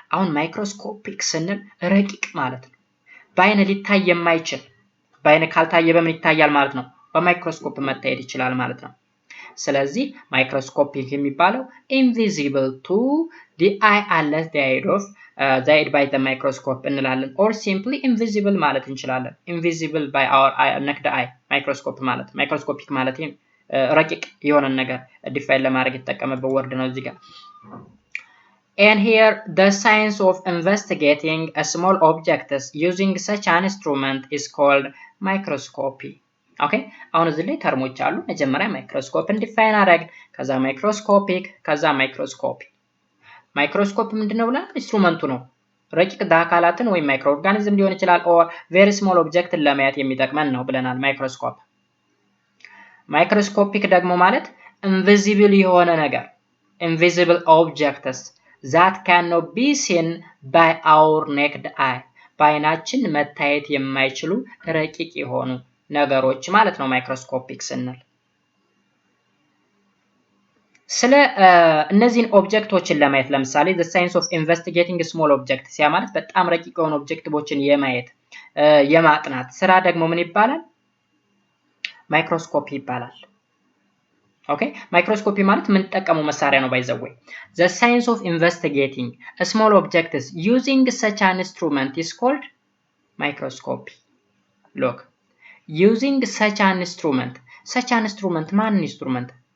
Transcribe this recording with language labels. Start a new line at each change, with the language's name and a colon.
Amharic: አሁን ማይክሮስኮፒክ ስንል ረቂቅ ማለት ነው። በአይን ሊታይ የማይችል በአይን ካልታየ በምን ይታያል ማለት ነው? በማይክሮስኮፕ መታየት ይችላል ማለት ነው። ስለዚህ ማይክሮስኮፒክ የሚባለው
English: invisible to the eye unless eyed by the microscope
Amharic: እንላለን
English: or simply invisible
Amharic: ማለት እንችላለን።
English: invisible by our naked eye
Amharic: ማይክሮስኮፕ ማለት ማይክሮስኮፒክ ማለት ረቂቅ የሆነ ነገር ዲፋይን ለማድረግ የተጠቀመበት ወርድ ነው እዚህ ጋር።
English: And here the science of investigating a small objects using such an instrument is called microscopy.
Amharic: ኦኬ አሁን እዚህ ላይ ተርሞች አሉ። መጀመሪያ ማይክሮስኮፕን ዲፋይን አደረግ፣ ከዛ ማይክሮስኮፒክ፣ ከዛ ማይክሮስኮፒ። ማይክሮስኮፕ ምንድነው ብለን ኢንስትሩመንቱ ነው። ረቂቅ አካላትን ወይም ማይክሮ ኦርጋኒዝም ሊሆን ይችላል ኦር ቬሪ ስሞል ኦብጀክትን ለማየት የሚጠቅመን ነው ብለናል ማይክሮስኮፕ። ማይክሮስኮፒክ ደግሞ ማለት ኢንቪዚብል የሆነ ነገር
English: invisible objects that cannot be seen by our naked eye
Amharic: በአይናችን መታየት የማይችሉ ረቂቅ የሆኑ ነገሮች ማለት ነው ማይክሮስኮፒክ ስንል። ስለ እነዚህን ኦብጀክቶችን ለማየት ለምሳሌ
English: the science of investigating small objects
Amharic: ያ ማለት በጣም ረቂቅ የሆኑ ኦብጀክቶችን የማየት የማጥናት ስራ ደግሞ ምን ይባላል? ማይክሮስኮፕ ይባላል። ኦኬ ማይክሮስኮፒ ማለት ምን ተጠቀመው መሳሪያ ነው
English: by the way. The science of investigating small objects using such an instrument is called microscopy. Look. Using such an instrument. Such an instrument
Amharic: ማን ኢንስትሩመንት?